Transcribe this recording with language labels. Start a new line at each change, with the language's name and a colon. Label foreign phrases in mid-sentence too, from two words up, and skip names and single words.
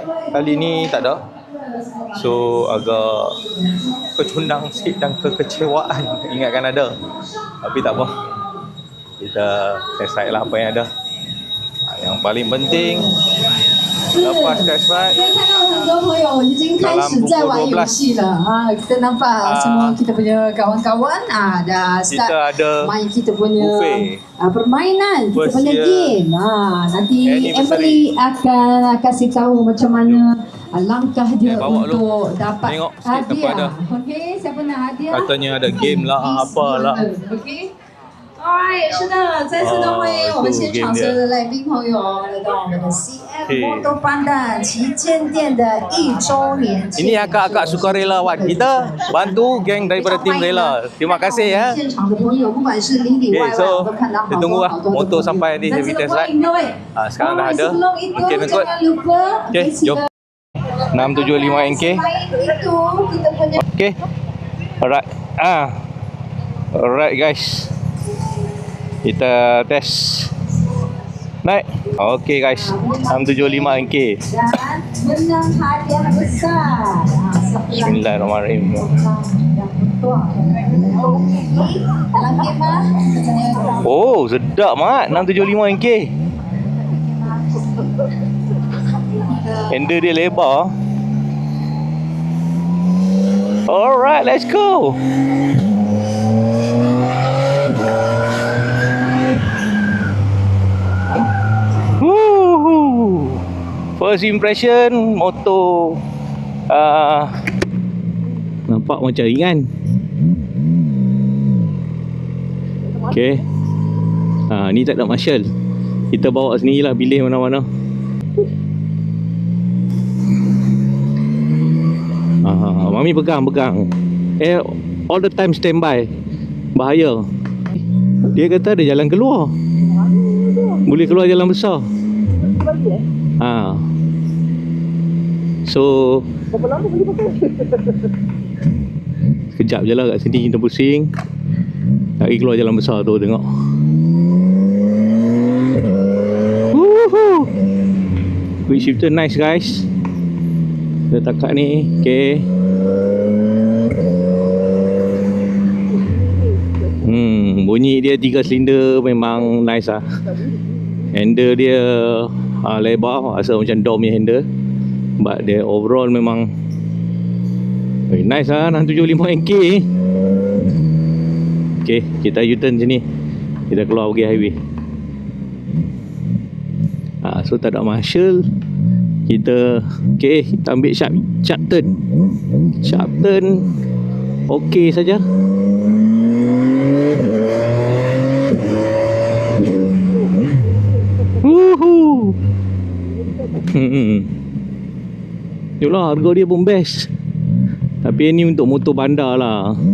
Malay: Kali ni tak ada. So agak kecundang sikit dan kekecewaan. Ingatkan ada, tapi tak apa, kita
English: test ride
Malay: lah apa yang ada. Yang paling penting lepas
English: test ride
Chinese: 可以看到很多朋友已经开始在玩游戏了啊！
Malay: kita nampak semua kita punya kawan-kawan dah start main kita punya permainan, kita punya game. Nanti Emily akan kasih tahu macam mana langkah dia untuk dapat hadiah. Okey, siapa nak hadiah? Katanya ada game lah, apalah.
English: Okey. Alright，
Chinese: 是的，再次的欢迎我们现场所有的来宾朋友来到我们的 CF Motor Pandan 旗舰店的1周年。
Malay: Ini akak-akak sukarelawan kita bantu geng daripada tim rela. Terima kasih ya.
Chinese: 现场的朋友，不管是里里外外，我都看到好
Malay: kita tunggu
Chinese: 多
Malay: lah
Chinese: 好多的
Malay: motor sampai ni saya
English: test ride.
Malay: Sekarang dah ada. Okey, nak ikut. Okey, jom. 675 NK. Okey.
English: Alright. Alright guys.
Malay: Kita test. Naik.
English: Okey guys. 675 NK.
Malay: Dan menang hadiah besar.
Arabic: Bismillahirrahmanirrahim.
Malay: Dalam game Oh, sedap mat 675 NK. Handle dia lebar.
English: Alright, let's go. Woo! First impression
Malay: motor nampak macam ringan.
English: Okay.
Malay: Ni tak ada marshal. Kita bawa sendiri lah, pilih mana-mana. Mami pegang.
English: All the time standby. Bahaya.
Malay: Dia kata ada jalan keluar. Boleh keluar jalan besar. So berapa lama boleh pakai? Sekejap je lah kat sini kita pusing. Lagi keluar jalan besar tu, tengok. Woohoo!
English: Quick shifter nice guys.
Malay: Kita takat ni. Okay. Bunyi dia 3 silinder memang nice lah. Handle dia lebar, rasa macam dom punya handle.
English: But the overall memang very nice lah.
Malay: 675 NK. Okay, kita U-turn sini. Kita keluar pergi highway. So tak ada marshal. Kita kita ambil sharp turn.
English: Sharp turn okay saja. Woohoo.
Malay: Yalah, harga dia pun best. Tapi ni untuk motor bandar lah.